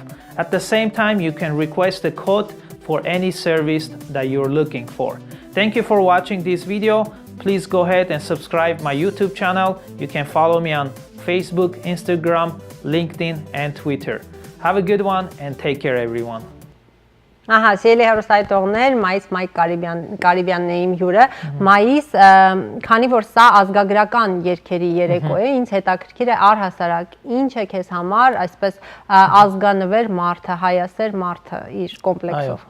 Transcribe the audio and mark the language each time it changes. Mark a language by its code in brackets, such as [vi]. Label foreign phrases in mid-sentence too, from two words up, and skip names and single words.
[en] At the same time, you can request a quote for any service that you're looking for. Thank you for watching this video. Please go ahead and subscribe my YouTube channel. You can follow me on Facebook, Instagram, LinkedIn, and Twitter. Have a good one and take care, everyone. [hy] Ահա, սիրելի հեռուստայտողներ, Մայք Կարիբյանն է իմ հյուրը։ Մայիս, քանի որ սա ազգագրական երգերի երեկո է, ինձ հետաքրքիր է առհասարակ ինչ է քեզ համար այսպես ազգանվեր մարդը, հայասեր մարդը իր կոմպլեքսով։